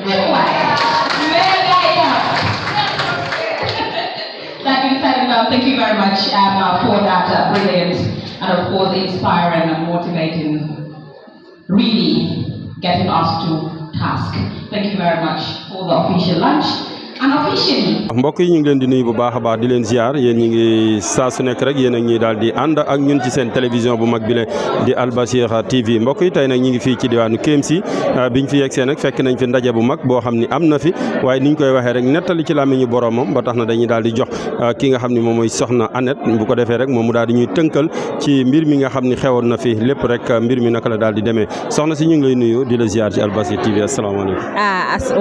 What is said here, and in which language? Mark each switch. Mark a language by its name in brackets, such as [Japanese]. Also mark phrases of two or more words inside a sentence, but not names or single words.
[English] Mayor Gaya. Thank you very much for that brilliant and of course inspiring and motivating, really getting us to task. Thank you very much for the official lunch. [Wolof] mbokk yi ñu ngi leen di nuyu bu baax a baax di leen ziar yéen ñi ngi saa su nekk rek yéen ak ñi daal di ànd ak ñun ci seen télévision bu mag bi le di Al Bashir TV mbokk yi tey nag ñi ngi fii ci diwaanu K.M.C biñ fi yegsee nag fekk nañ fi ndaje bu mag boo xam ni am na fi waaye niñ koy waxee rek nettali ci làmmiñu boromam ba tax na dañuy daal di jox ki nga xam ni moom mooy soxna Annette bu ko defee rek moom mu daal di ñuy tënkal ci mbir mi nga xam ni xewoon na fi lépp rek mbir mi naka la daal di demee soxna si ñu ngi lay nuyu di la ziar ci Al Bashir TV asalaamaaleykum.